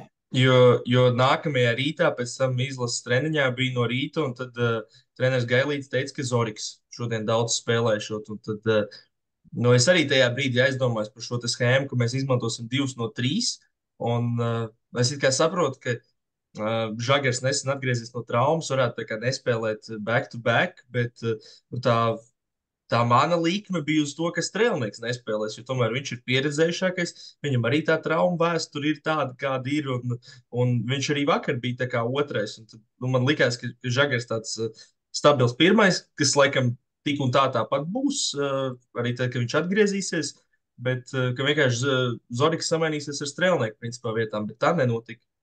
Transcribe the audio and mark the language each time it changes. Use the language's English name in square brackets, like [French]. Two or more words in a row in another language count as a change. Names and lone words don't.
[Latvian] Jo nākamajā rītā pēc tam izlases treniņā bija no rīta, un tad treneris Gailīts teica, ka Zoriks šodien daudz spēlēšot, un tad es arī tajā brīdī aizdomājos par šo schēmu, ka mēs izmantosim 2 no 3. Un es saprotu, ka Žagars nesen atgriezies no traumas, varētu nespēlēt [English] back-to-back, [Latvian] bet tā mana likme bija uz to, ka Strēlnieks nespēlēs, jo tomēr viņš ir pieredzējušākais. Viņam arī tā trauma vēsture ir tāda, kāda ir, un viņš arī vakar bija tā kā otrais. Un tad, man likās, ka Žagars tāds stabils pirmais, kas laikam tik un tāpat būs, arī tad, kad viņš atgriezīsies, bet ka vienkārši Zoriks samainīsies ar Strēlnieku principā vietām, bet tā nenotika.